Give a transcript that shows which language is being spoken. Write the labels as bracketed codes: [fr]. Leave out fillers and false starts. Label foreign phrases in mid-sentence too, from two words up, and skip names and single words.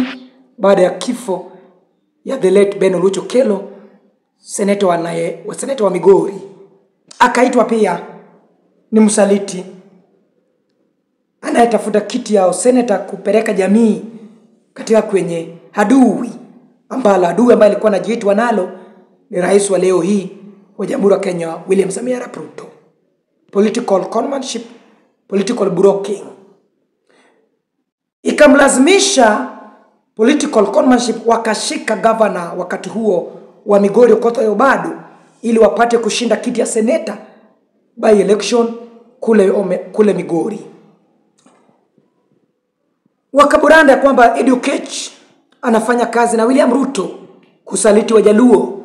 [sw] baada ya kifo ya [en] the late [sw] Ben Oluoch Okello, seneta wa Migori, akaitwa pia ni msaliti anayetafuta kiti ya seneta kupeleka jamii katika kwenye adui ambaye alikuwa anajiitwa nalo ni rais wa leo hii wa Jamhuri ya Kenya, William Samoei Arap Ruto. [en] Political conmanship, political broking, [sw] ikamlazimisha [en] political conmanship [sw] wakashika governor wakati huo wa Migori Okoth Obado ili wapate kushinda kiti ya seneta [en] by election [sw] kule Migori. Wakaburanda kwamba Said Okech anafanya kazi na William Ruto kusaliti Wajaluo.